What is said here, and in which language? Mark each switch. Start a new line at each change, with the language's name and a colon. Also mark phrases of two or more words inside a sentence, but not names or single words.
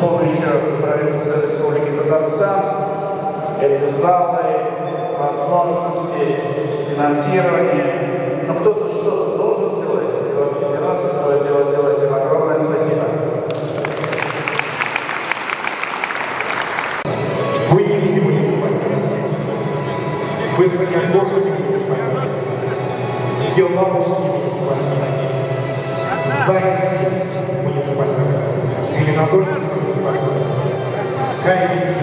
Russian: помощью правительства Республики Татарстан, это залы, возможности, финансирование. Но кто-то что-то должен делать, и вот федерация свое дело делает. Им огромное спасибо. Буинский муниципальный, Высокогорский муниципальный, Елабужский муниципальный, Заинский муниципальный, Зеленодольский муниципальный, Гаевицкий